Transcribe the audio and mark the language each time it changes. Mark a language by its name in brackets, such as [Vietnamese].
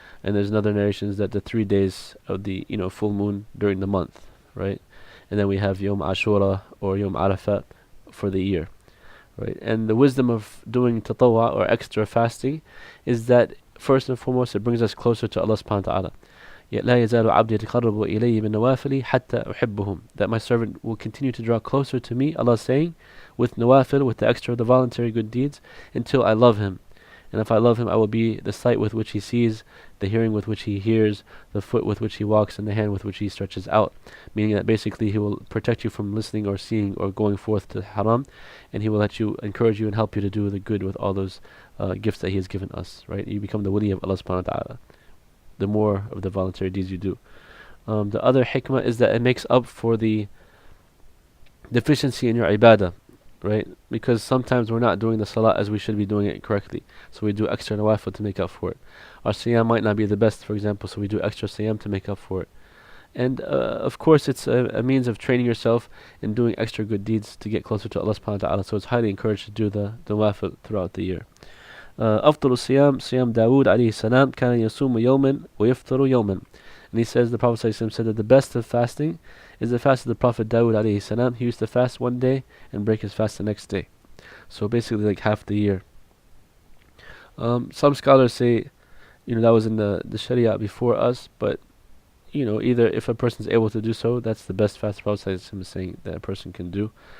[English] And there's another narrations that the 3 days of the full moon during the month, right? And then we have Yom Ashura or Yom Arafat for the year, right? And the wisdom of doing tatawwa or extra fasting is that first and foremost it brings us closer to Allah subhanahu wa ta'ala. Yet [Arabic] لا يزال عبدي يتقرب إلي بالنوافل حتى أحبهم. [English] That my servant will continue to draw closer to me, Allah is saying, with nawafil, with the extra, the voluntary good deeds, until I love him. And if I love him, I will be the sight with which he sees, the hearing with which he hears, the foot with which he walks, and the hand with which he stretches out. Meaning that basically he will protect you from listening or seeing or going forth to haram, and he will let you, encourage you and help you to do the good with all those gifts that he has given us, right? You become the wali of Allah subhanahu wa ta'ala, the more of the voluntary deeds you do. The other hikmah is that it makes up for the deficiency in your ibadah, right? Because sometimes we're not doing the salah as we should be doing it correctly, so we do extra nawafil to make up for it. Our siyam might not be the best, for example, so we do extra siyam to make up for it. And of course it's a means of training yourself in doing extra good deeds to get closer to Allah subhanahu wa ta'ala, so it's highly encouraged to do the nawafil throughout the year. [Arabic] أفضل الصيام صيام داود عليه السلام كان يصوم يوما ويفطر يوما. [English] And he says, the Prophet ﷺ said that the best of fasting is the fast of the Prophet Dawood alayhi salam. He used to fast one day and break his fast the next day. So basically like half the year. Some scholars say, that was in the Sharia before us, but either if a person is able to do so, that's the best fast the Prophet ﷺ is saying that a person can do.